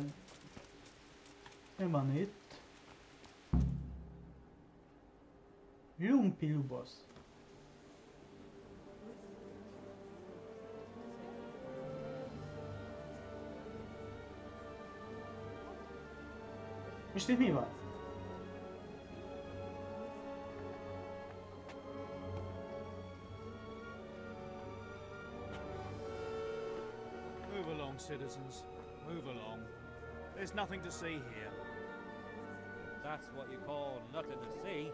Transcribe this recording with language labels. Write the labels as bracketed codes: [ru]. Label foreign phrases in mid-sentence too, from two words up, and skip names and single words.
[hu] Mi van itt? Lumpi Lubosz. Most itt mi van? [en] Move along, citizens. Move along. There's nothing to see here. That's what you call nothing to see.